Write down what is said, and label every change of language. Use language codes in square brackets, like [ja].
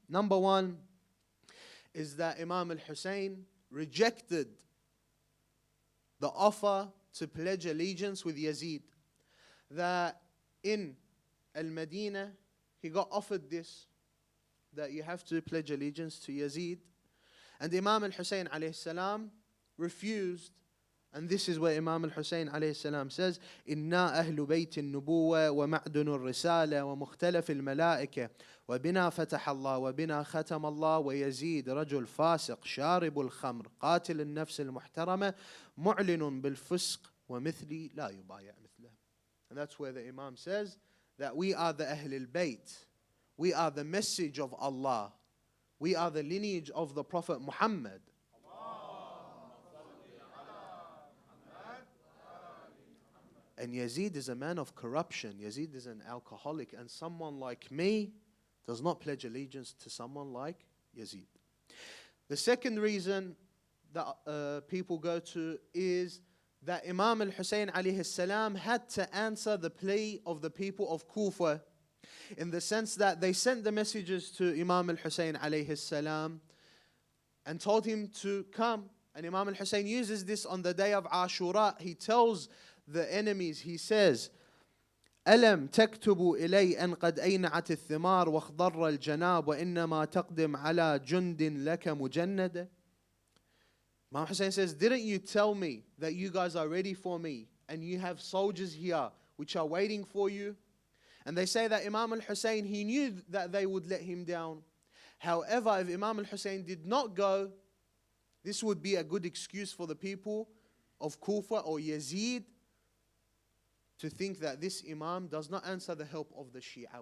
[en] Number 1 is that Imam al-Hussein rejected the offer to pledge allegiance with Yazid. That in Al-Madinah, he got offered this, that you have to pledge allegiance to Yazid. And Imam al-Hussein alayhi salam refused. And this is where Imam al-Hussein alayhi salam says: [ar] إِنَّا أَهْلُ بَيْتِ النُّبُوَّةِ وَمَعْدُنُ الرِّسَالَةِ وَمُخْتَلَفِ الْمَلَائِكَةِ وَبِنَا فَتَحَ اللَّهُ وَبِنَا خَتَمَ اللَّهُ وَيَزِيدُ رَجُلٌ فَاسِقٌ شَارِبُ الْخَمْرِ قَاتِلُ النَّفْسِ الْمُحْتَرَمَةِ مُعْلِنٌ بِالْفُسْقِ وَمِثْلِي لَا يُبَايَعْ مِثْلَهُ. [en] And that's where the Imam says that we are the Ahl al-Bayt. We are the message of Allah. We are the lineage of the Prophet Muhammad. And Yazid is a man of corruption. Yazid is an alcoholic. And someone like me does not pledge allegiance to someone like Yazid. The second reason that people go to is that Imam al-Hussein alayhi salam had to answer the plea of the people of Kufa, in the sense that they sent the messages to Imam al-Hussein alayhi salam and told him to come. And Imam al-Hussein uses this on the day of Ashura. He tells the enemies, he says: [ar] ألم تكتبوا إلي أن قد أينعت الثمار واخضر الجناب وإنما تقدم على جند لك مجند. [en] Imam Hussein says, didn't you tell me that you guys are ready for me and you have soldiers here which are waiting for you? And they say that Imam al-Hussein, he knew that they would let him down. However, if Imam al-Hussein did not go, this would be a good excuse for the people of Kufa or Yazid to think that this Imam does not answer the help of the Shia.